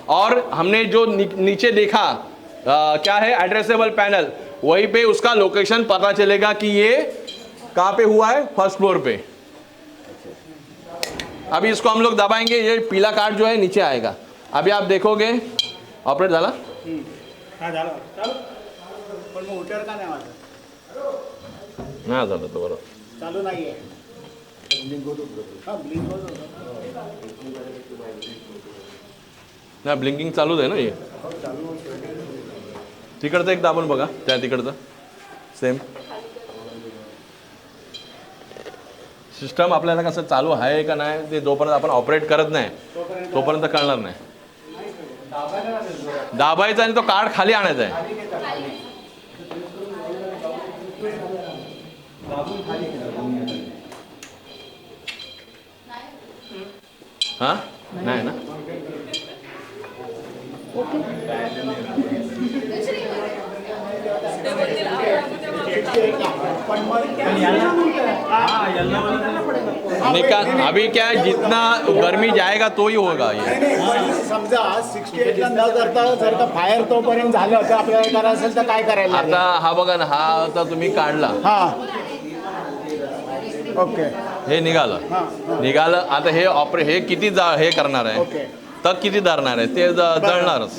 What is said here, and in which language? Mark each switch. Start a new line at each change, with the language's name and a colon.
Hindi: और हमने जो नीचे देखा क्या है एड्रेसेबल पैनल, वहीं पे उसका लोकेशन पता चलेगा कि ये कहाँ पे हुआ है, फर्स्ट फ्लोर पे। अभी इसको हम लोग दबाएंगे, ये पीला कार्ड जो है नीचे आएगा। अभी आप देखोगे
Marathi: ऑपरेट झाला। हा झालं चालू पण मग उठर का नाही माझं नाही झालं तो बरोबर। चालू नाहीये ब्लिंक होतो हा ब्लिंक होतो नाही ब्लिंकिंग चालूच आहे ना हे। तिकडचं एक दाबून बघा, त्या तिकडचं सेम सिस्टम आपल्याला कसं चालू आहे का नाही ते जोपर्यंत आपण ऑपरेट करत नाही तोपर्यंत कळणार नाही। दाबायचा आणि तो कार्ड खाली आणायचा आहे। हा नाही ना निकाल।
Hindi: अभी क्या है, जितना गर्मी जाएगा तो ही होगा ये।
Marathi: समजा 68 ला न करता जर का फायर तोपर्यंत झालं तर आपल्याला करायचं असेल तर काय करायला लागेल? आता हा बघा ना, हा आता तुम्ही काढला, हा ओके हे निघालं आता हे किती हे करणार आहे, ओके तर किती धरणार आहे ते जळणारच।